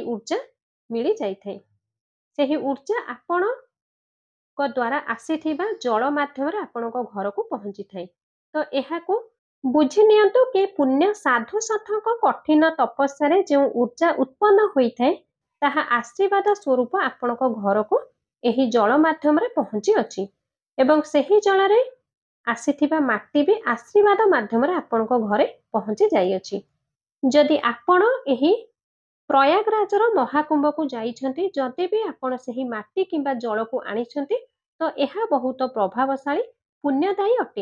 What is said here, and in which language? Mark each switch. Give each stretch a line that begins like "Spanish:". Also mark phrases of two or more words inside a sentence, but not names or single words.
Odia: ଊର୍ଜା ମିଳି ଯାଇଥାଏ ସେହି ଊର୍ଜା ଆପଣଙ୍କ ଦ୍ୱାରା ଆସିଥିବା ଜଳ ମାଧ୍ୟମରେ ଆପଣଙ୍କ ଘରକୁ ପହଞ୍ଚିଥାଏ ତ ଏହାକୁ ବୁଝି ନିଅନ୍ତୁ କି ପୁଣ୍ୟ ସାଧୁ ସନ୍ଥଙ୍କ କଠିନ ତପସ୍ୟାରେ ଯେଉଁ ଊର୍ଜା ଉତ୍ପନ୍ନ ହୋଇଥାଏ ତାହା ଆଶୀର୍ବାଦ ସ୍ୱରୂପ ଆପଣଙ୍କ ଘରକୁ ଏହି ଜଳ ମାଧ୍ୟମରେ ପହଞ୍ଚିଅଛି ଏବଂ ସେହି ଜଳରେ ଆସିଥିବା ମାଟି ବି ଆଶୀର୍ବାଦ ମାଧ୍ୟମରେ ଆପଣଙ୍କ ଘରେ ପହଞ୍ଚି ଯାଇଅଛି। ଯଦି ଆପଣ ଏହି ପ୍ରୟାଗରାଜର ମହାକୁମ୍ଭକୁ ଯାଇଛନ୍ତି, ଯଦି ବି ଆପଣ ସେହି ମାଟି କିମ୍ବା ଜଳକୁ ଆଣିଛନ୍ତି, ତ ଏହା ବହୁତ ପ୍ରଭାବଶାଳୀ ପୁଣ୍ୟଦାୟୀ ଅଟେ।